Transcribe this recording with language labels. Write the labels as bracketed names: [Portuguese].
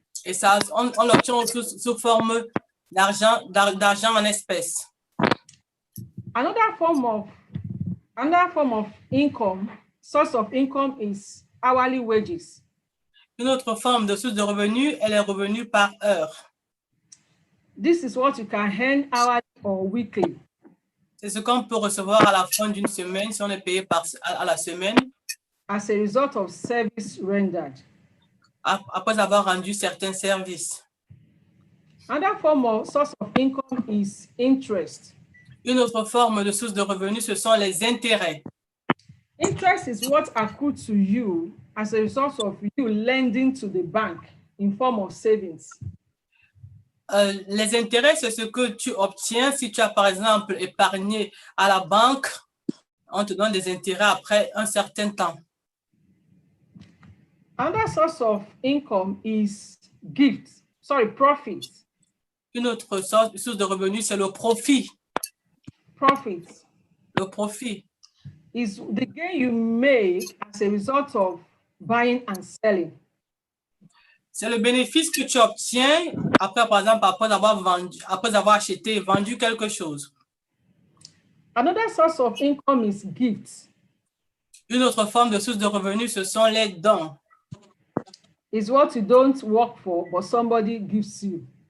[French] Et ça, on l'obtient sous forme d'argent en espèces. [English] Another form of income, source of income is hourly wages. [French] Une autre forme de source de revenus est les revenus par heure. [English] This is what you can earn hourly or weekly. [French] C'est ce qu'on peut recevoir à la fin d'une semaine si on est payé à la semaine. [English] As a result of service rendered. [French] Après avoir rendu certains services. [English] Another form of source of income is interest. [French] Une autre forme de source de revenus, ce sont les intérêts. [English] Interest is what accrued to you as a result of you lending to the bank in form of savings. [French] Les intérêts, c'est ce que tu obtiens si tu as, par exemple, épargné à la banque. On te donne des intérêts après un certain temps. [English] Another source of income is profit. [French] Une autre source de revenus, c'est le profit. [English] Profit. [French] Le profit. [English] Is the gain you make as a result of buying and selling. [French] C'est le bénéfice que tu obtiens après, par exemple, après avoir acheté et vendu quelque chose. [English] Another source of income is gifts. [French] Une autre forme de source de revenus, ce sont les dons. [English] It's what you don't work for, but somebody gives you.